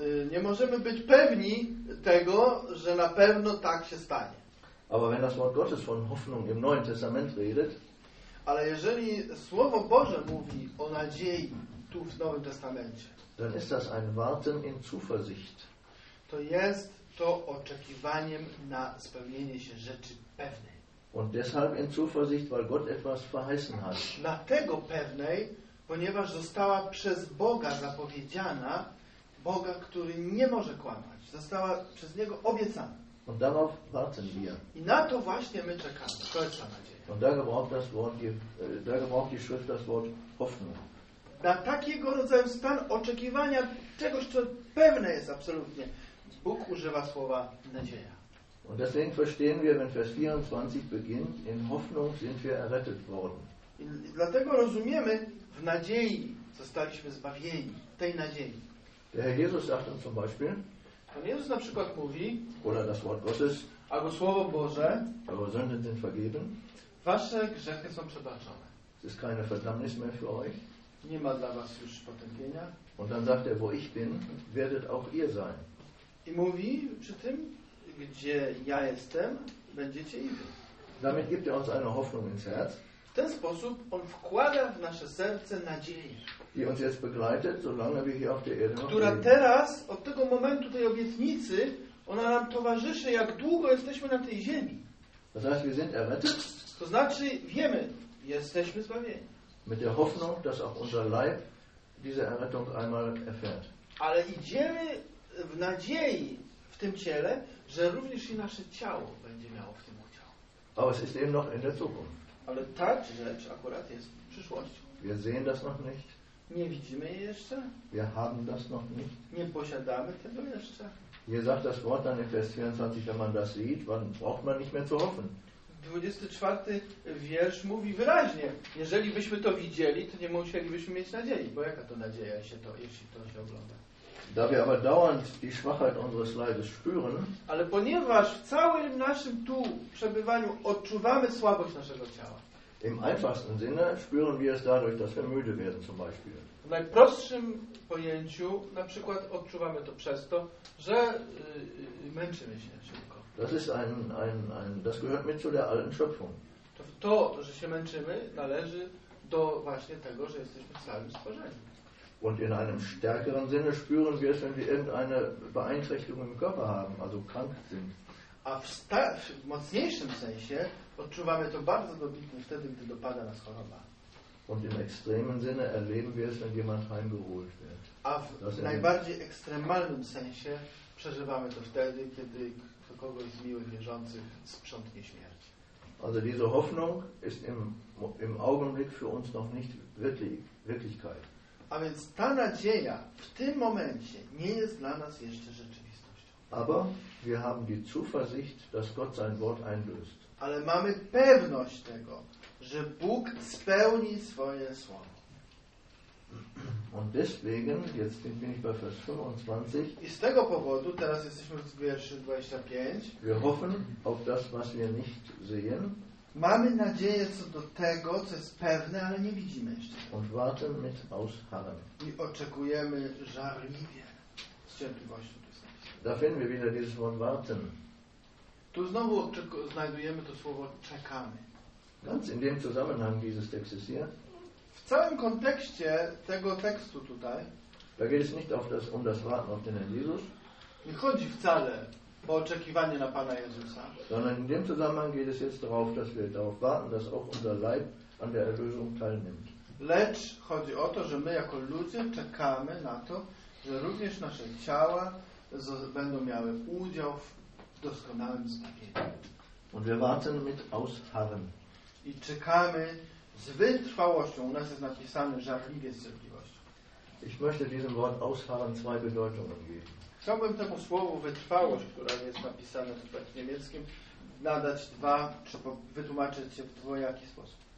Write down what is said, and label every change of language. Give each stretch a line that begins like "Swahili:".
Polish: Nie możemy być pewni tego, że na pewno tak się stanie.
German: Aber wenn das Wort Gottes von Hoffnung im Neuen Testament redet,
Polish: ale jeżeli Słowo Boże mówi o nadziei tu w Nowym Testamencie,
German: dann ist das ein Warten in Zuversicht.
Polish: To jest to oczekiwaniem na spełnienie się rzeczy pewnej.
German: Und deshalb in Zuversicht, weil Gott etwas verheißen hat.
Polish: Dlatego pewnej, ponieważ została przez Boga zapowiedziana, Boga, który nie może kłamać. Została przez Niego obiecana.
German: Und darauf warten wir.
Polish: I na to właśnie my czekamy. To jest ta nadzieja.
German: Und da gebraucht die Schrift das Wort Hoffnung.
Polish: Na takiego rodzaju stan oczekiwania czegoś, co pewne jest absolutnie. Bóg używa słowa nadzieja.
German: Und deswegen verstehen wir, wenn Vers 24 beginnt, in Hoffnung sind wir errettet worden.
Polish: Dlatego rozumiemy, w nadziei zostaliśmy zbawieni, tej nadziei.
German: Der Herr Jesus sagt uns zum Beispiel,
Polish: Pan Jezus na przykład mówi,
German: oder das Wort Gottes,
Polish: albo Słowo Boże,
German: eure Sünden sind vergeben,
Polish: wasze grzechy są przebaczone.
German: Es ist keine Verdammnis mehr für euch.
Polish: Nie ma dla was już potępienia.
German: Und dann sagt er, wo ich bin, werdet auch ihr sein.
Polish: I mówi przy tym, gdzie ja jestem, będziecie i wy.
German: Damit gibt er uns eine Hoffnung ins Herz.
Polish: W ten sposób on wkłada w nasze serce nadzieję.
German: Die uns jetzt begleitet, solange wir hier auf der Erde.
Polish: Która teraz, od tego momentu tej obietnicy, ona nam towarzyszy, jak długo jesteśmy na tej ziemi.
German: Das heißt, wir sind errettet.
Polish: To znaczy, wiemy, jesteśmy zbawieni.
German: Mit der Hoffnung, dass auch unser Leib diese Errettung einmal erfährt.
Polish: Ale idziemy w nadziei w tym ciele, że również i nasze ciało będzie miało w tym udział.
German: Aber es ist eben noch in der Zukunft.
Polish: Ale ta rzecz akurat jest w przyszłości.
German: Wir sehen das noch nicht.
Polish: Nie widzimy jej jeszcze.
German: Wir haben das noch nicht.
Polish: Nie posiadamy tego jeszcze.
German: Hier sagt das Wort dann in Vers 24, wenn man das sieht, wann braucht man nicht mehr zu hoffen.
Polish: 24 wiersz mówi wyraźnie, jeżeli byśmy to widzieli, to nie musielibyśmy mieć nadziei, bo jaka to nadzieja, jeśli to się ogląda.
German: Da wir aber dauernd die Schwachheit unseres Leibes spüren,
Polish: ale ponieważ w całym naszym tu przebywaniu odczuwamy słabość naszego ciała,
German: im einfachsten Sinne spüren wir es dadurch, dass wir müde werden zum Beispiel.
Polish: W najprostszym pojęciu na przykład odczuwamy to przez to, że męczymy się szybko.
German: Das ist das gehört mit zu der alten Schöpfung.
Polish: To, że się męczymy, należy do właśnie tego, że jesteśmy w całym stworzeniu.
German: Und in einem stärkeren Sinne spüren wir es, wenn wir irgendeine Beeinträchtigung im Körper haben, also krank sind.
Polish: A w mocniejszym sensie odczuwamy to bardzo dobitnie wtedy, gdy dopada nas choroba.
German: Und im extremen Sinne erleben wir es, wenn jemand heimgeholt wird.
Polish: A w najbardziej ekstremalnym sensie przeżywamy to wtedy, kiedy do kogoś z miłych wierzących sprzątnie śmierć.
German: Also diese Hoffnung ist im Augenblick für uns noch nicht Wirklichkeit.
Polish: A więc ta nadzieja w tym momencie nie jest dla nas jeszcze rzeczywistością.
German: Aber wir haben die Zuversicht, dass Gott sein Wort einlöst.
Polish: Ale mamy pewność tego, że Bóg spełni swoje słowo.
German: Und deswegen, jetzt bin ich bei Vers 25.
Polish: I z tego powodu, teraz jesteśmy w wierszu 25.
German: Wir hoffen auf das, was wir nicht sehen.
Polish: Mamy nadzieję co do tego, co jest pewne, ale nie widzimy jeszcze.
German: Und warten mit Ausharren.
Polish: I oczekujemy żarliwie z cierpliwością.
German: Da finden wir wieder dieses Wort warten.
Polish: Tu znowu znajdujemy to słowo czekamy.
German: Ganz in dem Zusammenhang dieses Textes hier.
Polish: W całym kontekście tego tekstu tutaj.
German: Da geht es nicht auf das, um das Warten auf den Herrn Jesus.
Polish: Nie chodzi wcale o oczekiwanie na Pana Jezusa.
German: Sondern in dem Zusammenhang geht es jetzt darauf, dass wir darauf warten, dass auch unser Leib an der Erlösung teilnimmt.
Polish: Lecz chodzi o to, że my jako ludzie czekamy na to, że również nasze ciała będą miały udział w doskonałym zbawieniu.
German: Und wir warten mit Ausharren.
Polish: I czekamy z wytrwałością. U nas jest napisane żarliwie z cierpliwością.
German: Ich möchte diesem Wort Ausharren zwei Bedeutungen geben.
Polish: Chciałbym temu słowu wytrwałość, które jest napisane tutaj w niemieckim, nadać dwa, czy wytłumaczyć się w dwojaki sposób.